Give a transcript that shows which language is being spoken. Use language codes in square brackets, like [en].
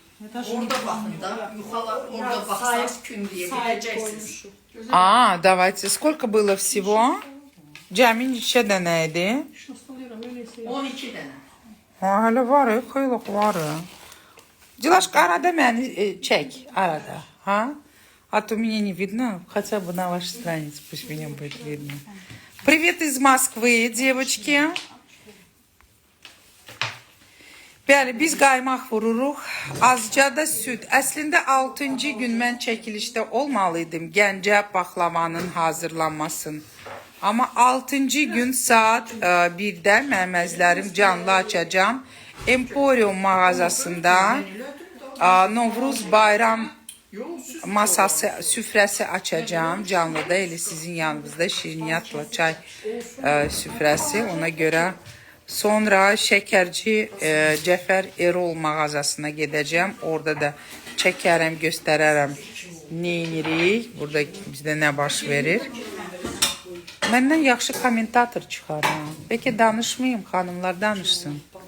[az] Orada baxın da, yuxalar orada baxsaq gün deyə biləcəksiniz. [ru] Давайте. Сколько было всего? [az] Cəmi neçə dənə idi? 12 dənə. Hələ var, xeylıq var. Dilaşqa, arada məni çək, arada. [ru] А то меня не видно, хотя бы на вашей странице, пусть меня будет видно. Привет из Москвы, девочки. [az] Bəli, biz qaymaq vururuq. Azca da süd. Əslində 6-cı gün mən çəkilişdə olmalıydım Gəncə paxlavanın hazırlanmasın. Amma 6-cı gün saat 1-də məməzlərim canlı açacağım. Emporium mağazasında Novruz bayram masası, süfrəsi açacağım. Canlıda elə sizin yanınızda şirniyyatla çay süfrəsi. Ona görə sonra şəkərci Cəfər Erol mağazasına gedəcəm. Orada da çəkərəm, göstərərəm neyinirik. Burada bizdə nə baş verir. Məndən yaxşı kommentator çıxarım. Bəlkə danışmayayım, xanımlar danışsın.